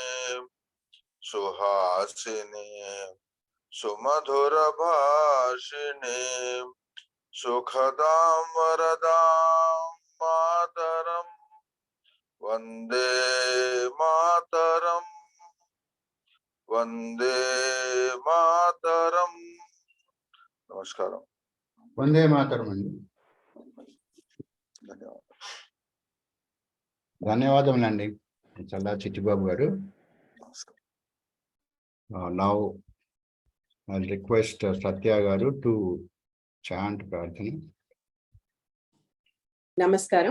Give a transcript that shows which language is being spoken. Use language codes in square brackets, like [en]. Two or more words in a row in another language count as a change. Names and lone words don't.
[sa] सुहासिनी सुमधुर भाषिणी सुखदम् वरदम् मातरम् वन्दे मातरम् वन्दे मातरम्. [te] Namaskaram. [sa] वन्दे मातरम्. [te] ధన్యవాదములండి చల్లా చిట్టిబాబు గారు. [en] Now I'll request Satya garu to chant Prarthana. [te] Namaskaram.